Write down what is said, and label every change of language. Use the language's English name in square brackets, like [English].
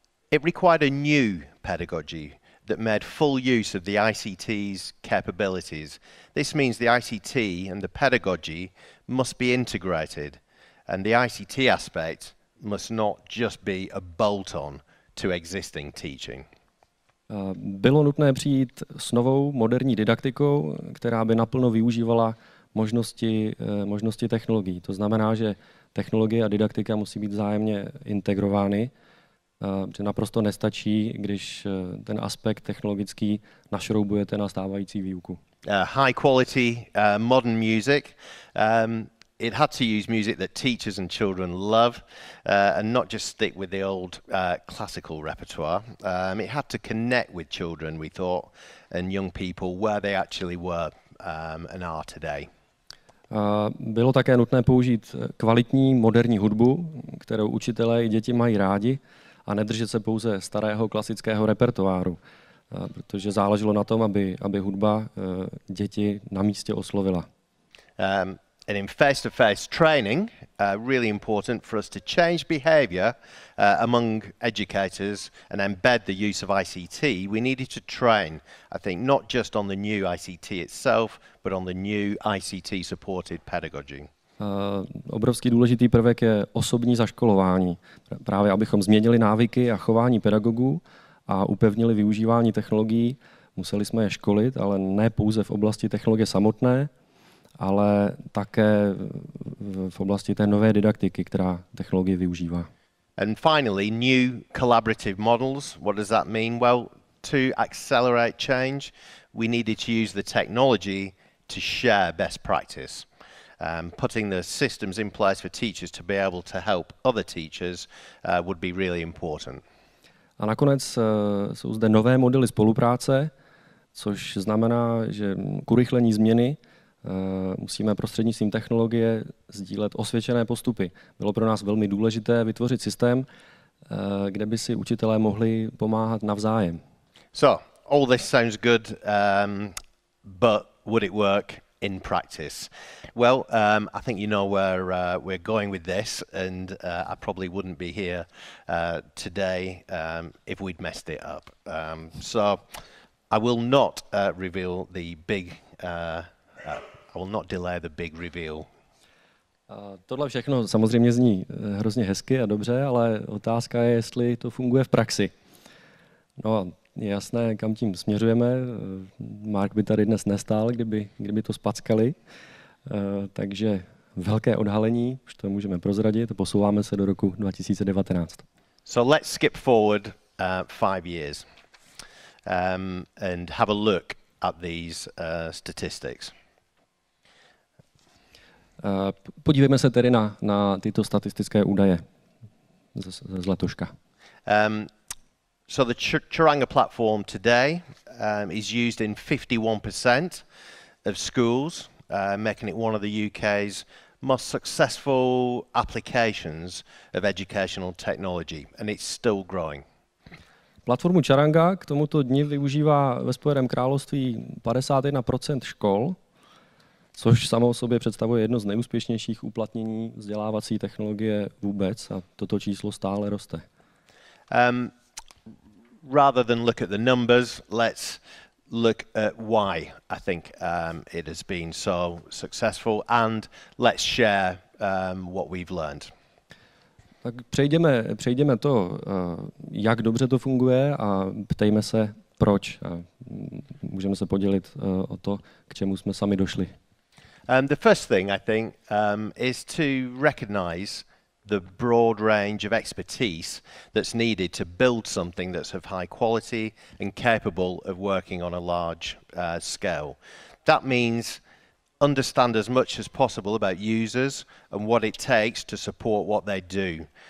[English] It required a new pedagogy that made full use of the ICT's capabilities. This means the ICT and the pedagogy must be integrated, and the ICT aspect must not just be a bolt-on to existing teaching. [Czech] Bylo nutné přijít s novou moderní didaktikou, která by naplno využívala možnosti technologií. To znamená, že technologie a didaktika musí být vzájemně integrovány, že naprosto nestačí, když ten aspekt technologický našroubujete na stávající výuku. [English] High quality modern music. It had to use music that teachers and children love and not just stick with the old classical repertoire. It had to connect with children, we thought, and young people where they actually were and are today. [Czech] Bylo také nutné použít kvalitní moderní hudbu, kterou učitelé i děti mají rádi, a nedržet se pouze starého klasického repertoáru. protože záleželo na tom, aby hudba děti na místě oslovila. [English] And in face-to-face training, really important for us to change behaviour among educators and embed the use of ICT. We needed to train, I think, not just on the new ICT itself, but on the new ICT-supported pedagogy. [Czech] Obrovský důležitý prvek je osobní zaškolování. Právě abychom změnili návyky a chování pedagogů a upevnili využívání technologií, museli jsme je školit, ale ne pouze v oblasti technologie samotné, ale také v oblasti té nové didaktiky, která technologie využívá. [English] And finally, new collaborative models. What does that mean? Well, to accelerate change, we needed to use the technology to share best practice. Putting the systems in place for teachers to be able to help other teachers would be really important. [Czech] A nakonec jsou zde nové modely spolupráce, což znamená, že k urychlení změny musíme prostřednictvím technologie sdílet osvědčené postupy. Bylo pro nás velmi důležité vytvořit systém, kde by si učitelé mohli pomáhat navzájem. [English] So, all this sounds good, but would it work in practice? Well, I think you know where we're going with this, and I probably wouldn't be here today if we'd messed it up. So, I will not reveal the big I will not delay the big reveal. [Czech] Tohle všechno samozřejmě zní hrozně hezky a dobře, ale otázka je, jestli to funguje v praxi. No a je jasné, kam tím směřujeme. Mark by tady dnes nestál, kdyby to spackali. Takže velké odhalení, už to můžeme prozradit, posouváme se do roku 2019. [English] So let's skip forward 5 years and have a look at these statistics. [Czech] Podívejme se tedy na tyto statistické údaje z letoška. [English] So the Charanga platform today is used in 51% of schools, making it one of the UK's most successful applications of educational technology, and it's still growing. [Czech] Platformu Charanga k tomuto dni využívá ve Spojeném království 51% škol, což samo o sobě představuje jedno z nejúspěšnějších uplatnění vzdělávací technologie vůbec a toto číslo stále roste. [English] Rather than look at the numbers, let's look at why I think it has been so successful, and let's share what we've learned. [Czech] Tak přejdeme to, jak dobře to funguje, a ptejme se, proč. A můžeme se podělit o to, k čemu jsme sami došli. [English] The first thing, I think, is to recognize the broad range of expertise that's needed to build something that's of high quality and capable of working on a large scale. That means understand as much as possible about users and what it takes to support what they do.